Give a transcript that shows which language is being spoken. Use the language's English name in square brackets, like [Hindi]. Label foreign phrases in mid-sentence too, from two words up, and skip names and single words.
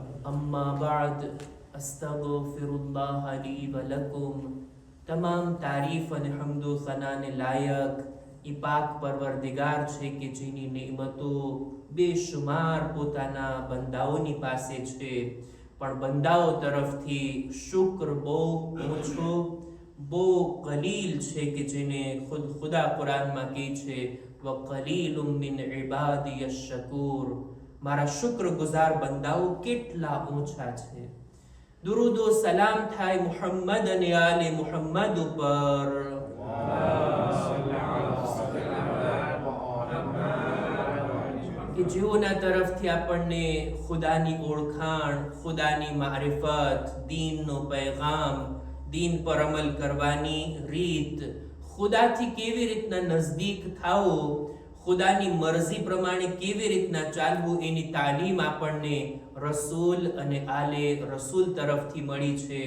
[Arabic] أما بعد أستغفر الله لي ولكم. [Gujarati] તમામ તારીફ અને હમદો સનાને લાયક ઈ પાક પરવરદિગાર છે કે જેની નેમતો બેશુમાર પોતાના બંદાઓની પાસે છે, પણ બંદાઓ તરફથી શુક્ર બહુ ઓછો, બહુ કલીલ છે કે જેને ખુદા કુરાનમાં કહે છે [Arabic] وقليل من عبادي الشكور, [Gujarati] મારા શુક્રગુજાર બંદાઓ કેટલા ઓછા છે। દુરૂદો સલામ થાય મુહમ્મદ અને આલે મુહમ્મદ ઉપર। કે જેઓના તરફથી આપણને ખુદાની ઓળખાણ, ખુદાની મારિફત, દીનનો પૈગામ, દીન પર અમલ કરવાની રીત, ખુદાથી કેવી રીતના નજદીક થાઓ, ખુદાની મરજી પ્રમાણે કેવી રીતના ચાલવું એની તાલીમ આપણને રસૂલ અને આલે રસૂલ તરફથી મળી છે।